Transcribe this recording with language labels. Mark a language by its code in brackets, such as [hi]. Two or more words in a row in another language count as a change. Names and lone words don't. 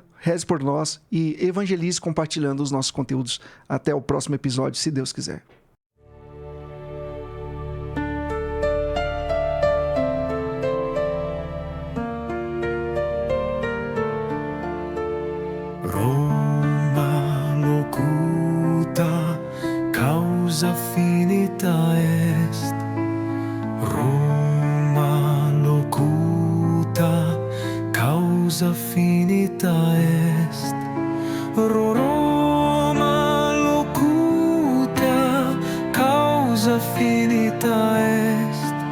[pt] Reze por nós e evangelize compartilhando os nossos conteúdos. Até o próximo episódio, se Deus quiser. [la] Roma locuta, causa finita est. Roma locuta, causa finita est. Roma locuta, causa finita est.